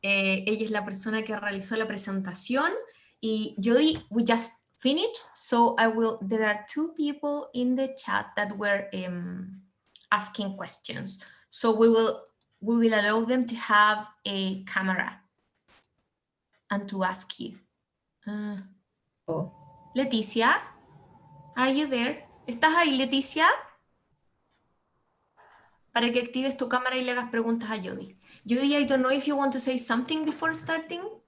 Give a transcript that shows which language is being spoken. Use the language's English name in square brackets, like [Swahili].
[Spanish] Ella es la persona que realizó la presentación. [English] Y Jody, we just finished, so there are two people in the chat that were asking questions. So we will allow them to have a camera and to ask you. Leticia, are you there? [Spanish] ¿Estás ahí, Leticia? Para que actives tu cámara y le hagas preguntas a Jody. [English] Jody, I don't know if you want to say something before starting.